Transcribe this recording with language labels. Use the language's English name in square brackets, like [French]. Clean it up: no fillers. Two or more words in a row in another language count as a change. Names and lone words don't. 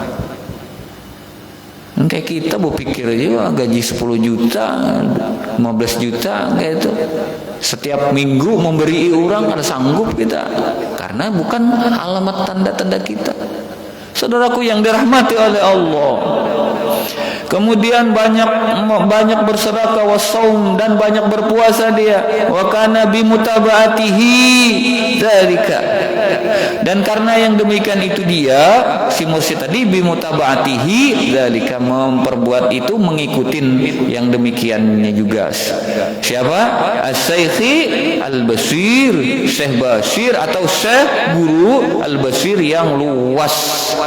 [Indonesian] Kayak kita berpikir juga gaji 10 juta 15 juta kayak itu, setiap minggu memberi orang, kada sanggup kita, karena bukan alamat tanda-tanda kita. Saudaraku yang dirahmati oleh Allah, kemudian banyak bersedekah, wasaum, dan banyak berpuasa dia, [Arabic] وكان بمتابعته ذلك, [Indonesian] dan karena yang demikian itu dia si mursyid tadi, [Arabic] بمتابعته ذلك, [Indonesian] memperbuat itu, mengikutin yang demikiannya juga. Siapa? As-Syaikhi Al-Basir, Syekh Basir atau Syekh Guru Al-Basir yang luas.